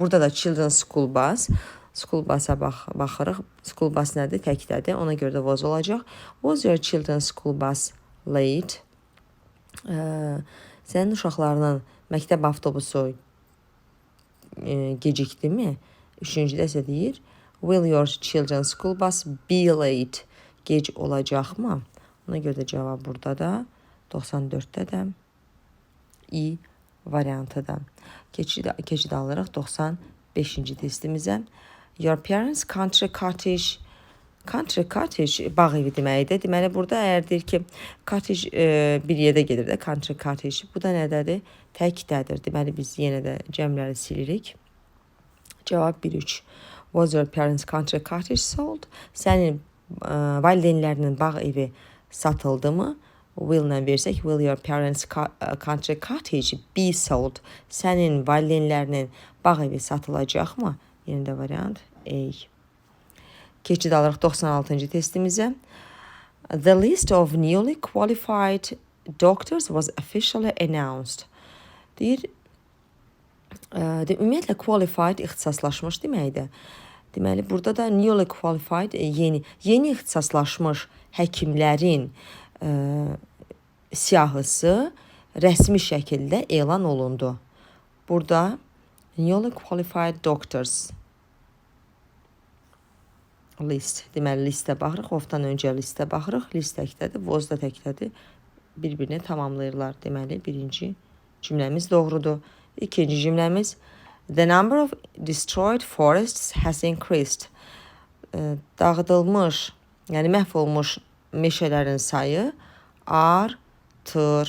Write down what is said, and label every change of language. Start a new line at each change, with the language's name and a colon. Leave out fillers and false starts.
Azerbaijani: Burada da children's school bus. School bus'a baxırıq. School bus nədir? Təkdədir. Ona görə də was olacaq.
English: Was your children's school bus late?
Azerbaijani: Sənin uşaqlarının məktəb avtobusu gecikdimi? Üçüncüdə isə deyir,
English: will your children's school bus be late?
Azerbaijani: Gec olacaqmı? Ona görə də cavab burada da 94-də də I variantıdır. Keçid alırıq 95-ci testimizə.
English: Your parents country cottage. Country cottage
Azerbaijani: bağ evi deməkdir. Deməli burada əgər deyir ki, cottage bir yerdə gedir də, country cottage. Bu da nədədir? Təkdədir. Deməli biz yenə də cəmləri silirik. Cavab 1-3.
English: Was your parents country cottage sold?
Azerbaijani: Sənin valideynlərinin bağ evi satıldı mı? Will-lə versək,
English: will your parents country cottage be sold?
Azerbaijani: Sənin valideynlərinin bağ evi satılacaqmı? Yenə də variant A. Keçid alırıq 96-cı testimizə.
English: The list of newly qualified doctors was officially announced.
Azerbaijani: Deyir, ümumiyyətlə qualified ixtisaslaşmış deməkdir. Deməli, burada da newly qualified yeni ixtisaslaşmış həkimlərin siyahısı rəsmi şəkildə elan olundu.
English: Burada newly qualified doctors list.
Azerbaijani: Deməli, listə baxırıq. Ofdan öncə listə baxırıq. List təkdədir, was da təkdədir. Bir-birini tamamlayırlar. Deməli, birinci cümləmiz doğrudur. İkinci cümləmiz
English: the number of destroyed forests has increased.
Azerbaijani: Dağıdılmış, yəni məhv olmuş meşələrin sayı artmışdı.